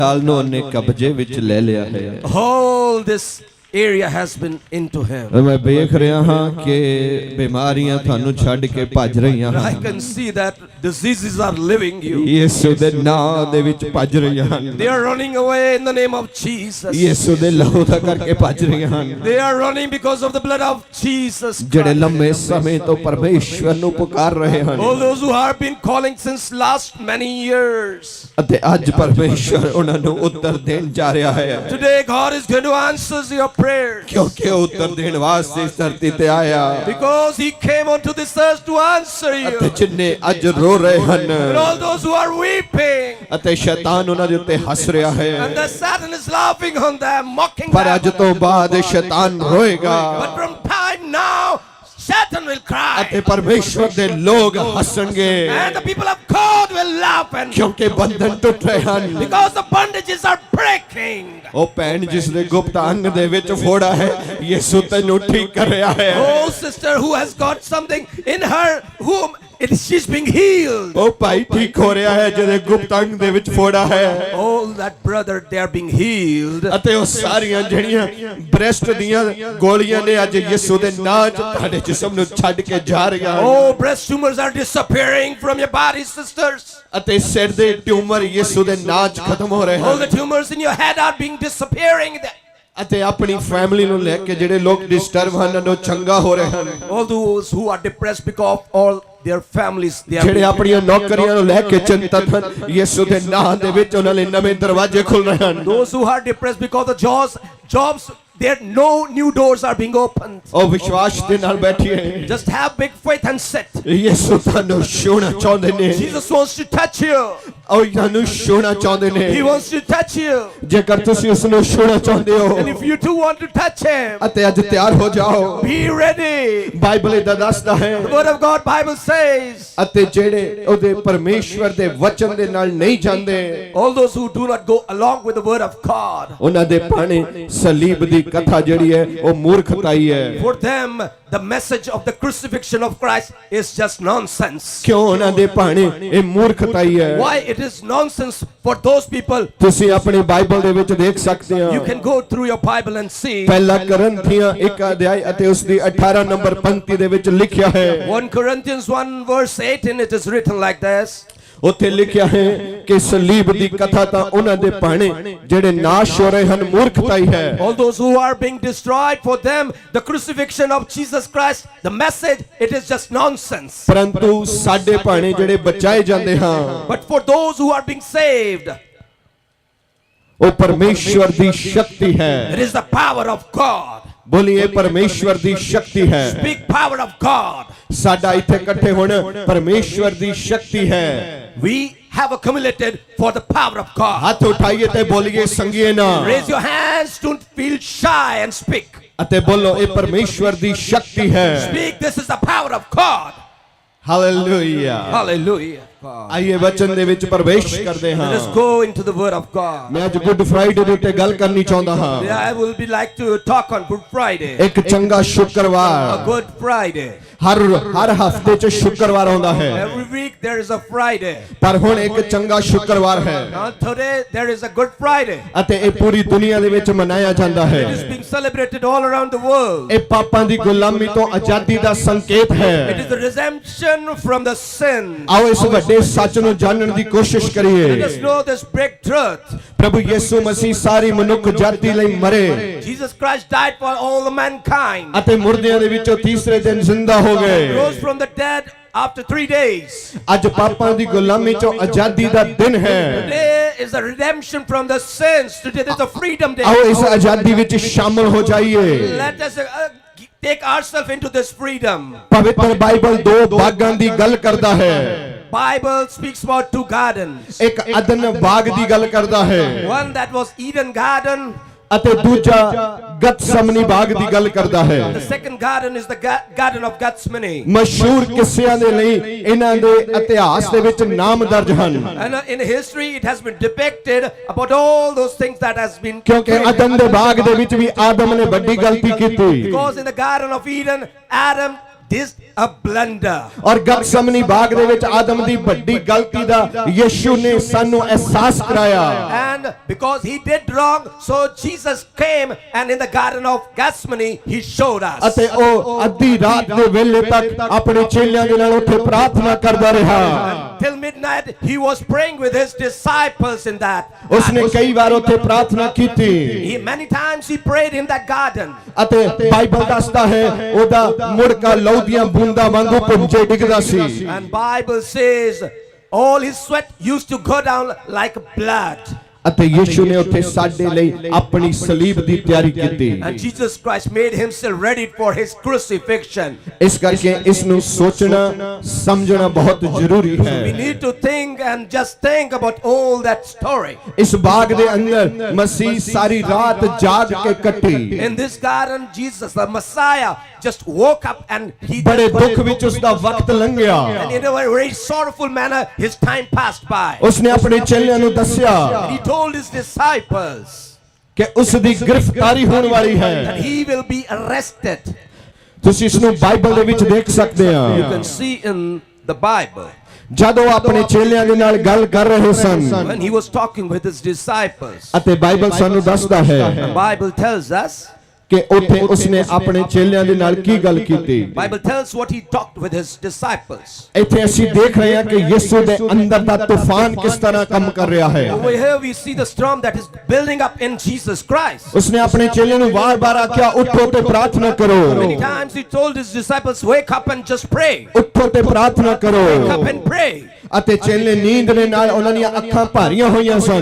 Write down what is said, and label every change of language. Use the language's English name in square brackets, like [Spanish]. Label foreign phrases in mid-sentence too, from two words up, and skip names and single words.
[English] All this area has been into him. [Punjabi] ਮੈਂ ਦੇਖ ਰਿਹਾ ਹਾਂ ਕਿ ਬੀਮਾਰੀਆਂ ਥਾਨੂੰ ਛੱਡ ਕੇ ਭੱਜ ਰਹੀਆਂ [English] I can see that diseases are leaving you. [Punjabi] ਯीशु ਦੇ ਨਾਮ ਦੇ ਵਿੱਚ ਭਜ ਰਹੀਆਂ ਹਨ [English] They are running away in the name of Jesus. [Punjabi] ਯੀਸ਼ु ਦੇ ਲਹੂ ਦਾ ਕਰਕੇ ਭਜ ਰਹੀਆਂ ਹਨ [English] They are running because of the blood of Jesus [Punjabi] ਜਿਹੜੇ [English] Christ. [Punjabi] ਲੰਮੇ ਸਮੇਂ ਤੋਂ ਪਰਮੇਸ਼ਵਰ ਨੂੰ ਪੁਕਾਰ ਰਹੇ ਹਨ [English] All those who have been calling since last many years. [Punjabi] ਅਤੇ ਅੱਜ ਪਰਮੇਸ਼ਵਰ ਉਹਨਾਂ ਨੂੰ ਉੱਤਰ ਦੇਣ ਜਾ ਰਿਹਾ ਹੈ [English] Today God is going to answer your prayers. [Punjabi] ਕਿਉਂਕਿ ਉੱਤਰ ਦੇਣ ਵਾਸਤੇ ਇਸ ਧਰਤੀ ਤੇ ਆਇਆ [English] Because he came onto this earth to answer [Punjabi] ਅਤੇ [English] you. [Punjabi] ਜਿੰਨੇ ਅੱਜ ਰੋ ਰਹੇ ਹਨ [English] And all those who are weeping. [Punjabi] ਅਤੇ ਸ਼ੈਤਾਨ ਉਹਨਾਂ ਦੇ ਉੱਤੇ ਹੱਸ ਰਿਹਾ ਹੈ [English] And the Satan is laughing on them, mocking [Punjabi] ਪਰ ਅੱਜ [English] them. [Punjabi] ਤੋਂ ਬਾਅਦ ਸ਼ੈਤਾਨ ਰੋਏਗਾ [English] But from time now, Satan will cry. [Punjabi] ਅਤੇ ਪਰਮੇਸ਼ਵਰ ਦੇ ਲੋਕ ਹੱਸਣਗੇ [English] And the people of God will laugh. And [Punjabi] ਕਿਉਂਕਿ ਬੰਧਨ ਟੁੱਟ ਰਹੇ ਹਨ [English] because the bondages are breaking. [Punjabi] ਉਹ ਭੈਣ ਜਿਸ ਦੇ ਗੁਪਤ ਅੰਗ ਦੇ ਵਿੱਚ ਫੋੜਾ ਹੈ ਯਿਸੂ ਤੈਨੂੰ ਠੀਕ ਕਰ ਰਿਹਾ ਹੈ [English] Oh sister who has got something in her whom she's being healed. [Punjabi] ਉਹ ਭਾਈ ਠੀਕ ਹੋ ਰਿਹਾ ਹੈ ਜਿਹਦੇ ਗੁਪਤ ਅੰਗ ਦੇ ਵਿੱਚ ਫੋੜਾ ਹੈ [English] All that brother, they are being healed. [Punjabi] ਅਤੇ ਉਹ ਸਾਰੀਆਂ ਜਿਹੜੀਆਂ ਬ੍ਰੈਸਟ ਦੀਆਂ ਗੋਲੀਆਂ ਨੇ ਅੱਜ ਯਿਸੂ ਦੇ ਨਾਮ 'ਚ ਤੁਹਾਡੇ ਜਿਸਮ ਨੂੰ ਛੱਡ ਕੇ ਜਾ ਰਹੀਆਂ ਹਨ [English] Oh, breast tumors are disappearing from your body, sisters. [Punjabi] ਅਤੇ ਸਿਰ ਦੇ ਟਿਊਮਰ ਯਿਸੂ ਦੇ ਨਾਮ 'ਚ ਖਤਮ ਹੋ ਰਹੇ [English] All [Punjabi] ਹਨ [English] the tumors in your head are being disappearing. [Punjabi] ਅਤੇ ਆਪਣੀ ਫੈਮਿਲੀ ਨੂੰ ਲੈ ਕੇ ਜਿਹੜੇ ਲੋਕ ਡਿਸਟਰਬ ਹਨ ਉਹ ਚੰਗਾ ਹੋ ਰਹੇ ਹਨ [English] All those who are depressed because of all their families, they are [Punjabi] ਜਿਹੜੇ ਆਪਣੀਆਂ ਨੌਕਰੀਆਂ ਨੂੰ ਲੈ ਕੇ ਚਿੰਤਤ ਹਨ ਯਿਸੂ ਦੇ ਨਾਮ ਦੇ ਵਿੱਚ ਉਹਨਾਂ ਲਈ ਨਵੇਂ ਦਰਵਾਜ਼ੇ ਖੁੱਲ ਰਹੇ ਹਨ [English] those who are depressed because of jobs, there no new doors are being opened. [Punjabi] ਉਹ ਵਿਸ਼ਵਾਸ ਦੇ ਨਾਲ ਬੈਠੀਏ [English] Just have big faith and sit. [Punjabi] ਯਿਸੂ ਤੁਹਾਨੂੰ ਛੂਹਣਾ ਚਾਹੁੰਦੇ ਨੇ [English] Jesus wants to touch you. [Punjabi] ਉਹ ਤੁਹਾਨੂੰ ਛੂਹਣਾ ਚਾਹੁੰਦੇ ਨੇ [English] He wants to touch you. [Punjabi] ਜੇਕਰ ਤੁਸੀਂ ਉਸ ਨੂੰ ਛੂਹਣਾ ਚਾਹੁੰਦੇ ਹੋ [English] And if you too want to touch him, [Punjabi] ਅਤੇ ਅੱਜ ਤਿਆਰ ਹੋ ਜਾਓ [English] be ready. [Punjabi] ਬਾਈਬਲ ਇਹਦਾ ਦੱਸਦਾ ਹੈ [English] The word of God Bible says, [Punjabi] ਅਤੇ ਜਿਹੜੇ ਉਹਦੇ ਪਰਮੇਸ਼ਵਰ ਦੇ ਵਚਨ ਦੇ ਨਾਲ ਨਹੀਂ ਜਾਂਦੇ [English] all those who do not go along with the word of God, [Punjabi] ਉਹਨਾਂ ਦੇ ਭਾਣੇ ਸਲੀਬ ਦੀ ਕਥਾ ਜਿਹੜੀ ਹੈ ਉਹ ਮੂਰਖਤਾਈ ਹੈ [English] for them the message of the crucifixion of Christ is just nonsense. [Punjabi] ਕਿਉਂ ਉਹਨਾਂ ਦੇ ਭਾਣੇ ਇਹ ਮੂਰਖਤਾਈ ਹੈ [English] Why it is nonsense for those people? [Punjabi] ਤੁਸੀਂ ਆਪਣੀ ਬਾਈਬਲ ਦੇ ਵਿੱਚ ਦੇਖ ਸਕਦੇ ਹੋ [English] You can go through your Bible and see. [Punjabi] ਪਹਿਲਾ ਕਰੰਥੀਆਂ 1 ਅਧਿਆਇ ਅਤੇ ਉਸ ਦੀ 18 ਨੰਬਰ ਪੰਕਤੀ ਦੇ ਵਿੱਚ ਲਿਖਿਆ ਹੈ [English] 1 Corinthians 1 verse 18, it is written like this. [Punjabi] ਉੱਥੇ ਲਿਖਿਆ ਹੈ ਕਿ ਸਲੀਬ ਦੀ ਕਥਾ ਤਾਂ ਉਹਨਾਂ ਦੇ ਭਾਣੇ ਜਿਹੜੇ ਨਾਸ਼ ਹੋ ਰਹੇ ਹਨ ਮੂਰਖਤਾਈ ਹੈ [English] All those who are being destroyed, for them the crucifixion of Jesus Christ, the message, it is just nonsense. [Punjabi] ਪਰੰਤੂ ਸਾਡੇ ਭਾਣੇ ਜਿਹੜੇ ਬਚਾਏ ਜਾਂਦੇ ਹਾਂ [English] But for those who are being saved, [Punjabi] ਉਹ ਪਰਮੇਸ਼ਵਰ ਦੀ ਸ਼ਕਤੀ ਹੈ [English] it is the power of God. [Punjabi] ਬੋਲੀਏ ਪਰਮੇਸ਼ਵਰ ਦੀ ਸ਼ਕਤੀ ਹੈ [English] Speak power of God. [Punjabi] ਸਾਡਾ ਇੱਥੇ ਇਕੱਠੇ ਹੋਣਾ ਪਰਮੇਸ਼ਵਰ ਦੀ ਸ਼ਕਤੀ ਹੈ [English] We have accumulated for the power of God. [Punjabi] ਹੱਥ ਉਠਾਈਏ ਤੇ ਬੋਲੀਏ ਸੰਗੀਏ ਨਾ [English] Raise your hands, don't feel shy and speak. [Punjabi] ਅਤੇ ਬੋਲੋ ਇਹ ਪਰਮੇਸ਼ਵਰ ਦੀ ਸ਼ਕਤੀ ਹੈ [English] Speak, this is the power of God. [Punjabi] ਹਾਲੇਲੂਇਆ [English] Hallelujah. [Punjabi] ਆਈਏ ਵਚਨ ਦੇ ਵਿੱਚ ਪ੍ਰਵੇਸ਼ ਕਰਦੇ ਹਾਂ [English] Let us go into the word of God. [Punjabi] ਮੈਂ ਅੱਜ ਗੁੱਡ ਫਰਾਈਡੇ ਦੇ ਉੱਤੇ ਗੱਲ ਕਰਨੀ ਚਾਹੁੰਦਾ ਹਾਂ [English] I will be like to talk on Good Friday. [Punjabi] ਇੱਕ ਚੰਗਾ ਸ਼ੁੱਕਰਵਾਰ [English] A Good Friday. [Punjabi] ਹਰ ਹਫਤੇ 'ਚ ਸ਼ੁੱਕਰਵਾਰ ਆਉਂਦਾ ਹੈ [English] Every week there is a Friday. [Punjabi] ਪਰ ਹੁਣ ਇੱਕ ਚੰਗਾ ਸ਼ੁੱਕਰਵਾਰ ਹੈ [English] Now today there is a Good Friday. [Punjabi] ਅਤੇ ਇਹ ਪੂਰੀ ਦੁਨੀਆ ਦੇ ਵਿੱਚ ਮਨਾਇਆ ਜਾਂਦਾ ਹੈ [English] It is being celebrated all around the world. [Punjabi] ਇਹ ਪਾਪਾਂ ਦੀ ਗੁਲਾਮੀ ਤੋਂ ਆਜ਼ਾਦੀ ਦਾ ਸੰਕੇਤ [English] It [Punjabi] ਹੈ [English] is the redemption from the sin. [Punjabi] ਆਓ ਇਸ ਵੱਡੇ ਸੱਚ ਨੂੰ ਜਾਣਨ ਦੀ ਕੋਸ਼ਿਸ਼ [English] Let [Punjabi] ਕਰੀਏ [English] us know this big truth. [Punjabi] ਪ੍ਰਭੂ ਯਿਸੂ ਮਸੀਹ ਸਾਰੀ ਮਨੁੱਖ ਜਾਤੀ ਲਈ ਮਰੇ [English] Jesus Christ died for all the mankind. [Punjabi] ਅਤੇ ਮੁਰਦਿਆਂ ਦੇ ਵਿੱਚੋਂ ਤੀਸਰੇ ਦਿਨ ਜ਼ਿੰਦਾ ਹੋ [English] Rose [Punjabi] ਗਏ [English] from the dead after 3 days. [Punjabi] ਅੱਜ ਪਾਪਾਂ ਦੀ ਗੁਲਾਮੀ ਤੋਂ ਆਜ਼ਾਦੀ ਦਾ ਦਿਨ ਹੈ [English] Today is the redemption from the sins. Today is the freedom day. [Punjabi] ਆਓ ਇਸ ਆਜ਼ਾਦੀ ਵਿੱਚ ਸ਼ਾਮਲ ਹੋ ਜਾਈਏ [English] Let us take ourselves into this freedom. [Punjabi] ਪਵਿੱਤਰ ਬਾਈਬਲ ਦੋ ਬਾਗਾਂ ਦੀ ਗੱਲ ਕਰਦਾ ਹੈ [English] Bible speaks about 2 gardens. [Punjabi] ਇੱਕ ਅਦਨ ਬਾਗ ਦੀ ਗੱਲ ਕਰਦਾ ਹੈ [English] One that was Eden garden. [Punjabi] ਅਤੇ ਦੂਜਾ ਗਤਸਮਨੀ ਬਾਗ ਦੀ ਗੱਲ ਕਰਦਾ ਹੈ [English] The second garden is the garden of Gethsemane. [Punjabi] ਮਸ਼ਹੂਰ ਕਿੱਸਿਆਂ ਦੇ ਲਈ ਇਹਨਾਂ ਦੇ ਇਤਿਹਾਸ ਦੇ ਵਿੱਚ ਨਾਮ ਦਰਜ ਹਨ [English] And in history it has been depicted about all those things that has been [Punjabi] ਕਿਉਂਕਿ ਅਦਨ ਦੇ ਬਾਗ ਦੇ ਵਿੱਚ ਵੀ ਆਦਮ ਨੇ ਵੱਡੀ ਗਲਤੀ ਕੀਤੀ [English] because in the garden of Eden Adam did a blunder. [Punjabi] ਔਰ ਗਤਸਮਨੀ ਬਾਗ ਦੇ ਵਿੱਚ ਆਦਮ ਦੀ ਵੱਡੀ ਗਲਤੀ ਦਾ ਯਿਸੂ ਨੇ ਸਾਨੂੰ ਅਹਿਸਾਸ ਕਰਾਇਆ [English] And because he did wrong, so Jesus came and in the Garden of Gethsemane, he showed us. [Punjabi] ਅਤੇ ਉਹ ਅੱਧੀ ਰਾਤ ਦੇ ਵੇਲੇ ਤੱਕ ਆਪਣੇ ਚੇਲਿਆਂ ਦੇ ਨਾਲ ਉੱਥੇ ਪ੍ਰਾਰਥਨਾ ਕਰਦਾ ਰਿਹਾ [English] Till midnight, he was praying with his disciples in that. [Punjabi] ਉਸਨੇ ਕਈ ਵਾਰ ਉੱਥੇ ਪ੍ਰਾਰਥਨਾ ਕੀਤੀ [English] Many times he prayed in that garden. [Punjabi] ਅਤੇ ਬਾਈਬਲ ਦੱਸਦਾ ਹੈ ਉਹਦਾ ਮੁੜਕਾ ਲਹੂ ਦੀਆਂ ਬੂੰਦਾਂ ਵਾਂਗੂ ਪੁੰਜੇ ਡਿੱਗਦਾ ਸੀ [English] And Bible says all his sweat used to go down like blood. [Punjabi] ਅਤੇ ਯਿਸੂ ਨੇ ਉੱਥੇ ਸਾਡੇ ਲਈ ਆਪਣੀ ਸਲੀਬ ਦੀ ਤਿਆਰੀ ਕੀਤੀ [English] And Jesus Christ made himself ready for his crucifixion. [Punjabi] ਇਸ ਕਰਕੇ ਇਸ ਨੂੰ ਸੋਚਣਾ ਸਮਝਣਾ ਬਹੁਤ ਜ਼ਰੂਰੀ [English] We [Punjabi] ਹੈ [English] need to think and just think about all that story. [Punjabi] ਇਸ ਬਾਗ ਦੇ ਅੰਦਰ ਮਸੀਹ ਸਾਰੀ ਰਾਤ ਜਾਗ ਕੇ ਕੱਟੀ [English] In this garden, Jesus, the Messiah, just woke up and he [Punjabi] ਬੜੇ ਦੁੱਖ ਵਿੱਚ ਉਸ ਦਾ ਵਕਤ ਲੰਘਿਆ [English] and in a very sorrowful manner his time passed by. [Punjabi] ਉਸਨੇ ਆਪਣੇ ਚੇਲਿਆਂ ਨੂੰ ਦੱਸਿਆ [English] And he told his disciples [Punjabi] ਕਿ ਉਸ ਦੀ ਗ੍ਰਿਫਤਾਰੀ ਹੋਣ ਵਾਲੀ [English] that [Punjabi] ਹੈ [English] he will be arrested. [Punjabi] ਤੁਸੀਂ ਇਸ ਨੂੰ ਬਾਈਬਲ ਦੇ ਵਿੱਚ ਦੇਖ ਸਕਦੇ [English] You [Punjabi] ਆ [English] can see in the Bible [Punjabi] ਜਦੋਂ ਆਪਣੇ ਚੇਲਿਆਂ ਦੇ ਨਾਲ ਗੱਲ ਕਰ ਰਹੇ ਸਨ [English] when he was talking with his disciples. [Punjabi] ਅਤੇ ਬਾਈਬਲ ਸਾਨੂੰ ਦੱਸਦਾ [English] The [Punjabi] ਹੈ [English] Bible tells us, [Punjabi] ਕਿ ਉੱਥੇ ਉਸਨੇ ਆਪਣੇ ਚੇਲਿਆਂ ਦੇ ਨਾਲ ਕੀ ਗੱਲ ਕੀਤੀ [English] Bible tells what he talked with his disciples. [Punjabi] ਇੱਥੇ ਅਸੀਂ ਦੇਖ ਰਹੇ ਹਾਂ ਕਿ ਯਿਸੂ ਦੇ ਅੰਦਰ ਦਾ ਤੂਫਾਨ ਕਿਸ ਤਰ੍ਹਾਂ ਕੰਮ ਕਰ ਰਿਹਾ ਹੈ [English] Over here we see the storm that is building up in Jesus Christ. [Punjabi] ਉਸਨੇ ਆਪਣੇ ਚੇਲਿਆਂ ਨੂੰ ਵਾਰ-ਵਾਰ ਆਖਿਆ ਉੱਠੋ ਤੇ ਪ੍ਰਾਰਥਨਾ ਕਰੋ [English] Many times he told his disciples, wake up and just pray. [Punjabi] ਉੱਠੋ ਤੇ ਪ੍ਰਾਰਥਨਾ ਕਰੋ [English] Wake up and pray. [Punjabi] ਅਤੇ ਚੇਲੇ ਨੀਂਦ ਦੇ ਨਾਲ ਉਹਨਾਂ ਦੀਆਂ ਅੱਖਾਂ ਭਾਰੀਆਂ ਹੋਈਆਂ ਸਨ